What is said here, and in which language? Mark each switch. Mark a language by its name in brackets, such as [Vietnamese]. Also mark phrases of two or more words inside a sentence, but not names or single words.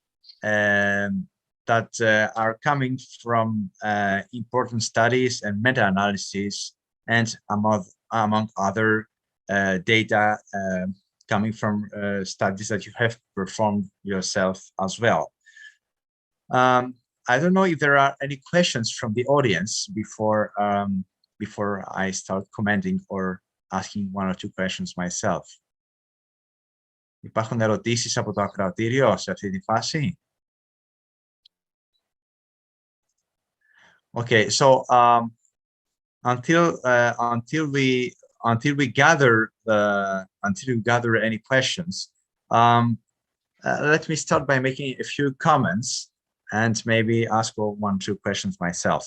[English] that are coming from important studies and meta-analysis, and among other data coming from studies that you have performed yourself as well. I don't know if there are any questions from the audience before I start commenting or asking one or two questions myself. [Greek] Υπάρχουν ερωτήσεις από το ακροατήριο σε αυτή τη φάση? [English] Okay, so until we gather any questions, let me start by making a few comments and maybe ask one or two questions myself.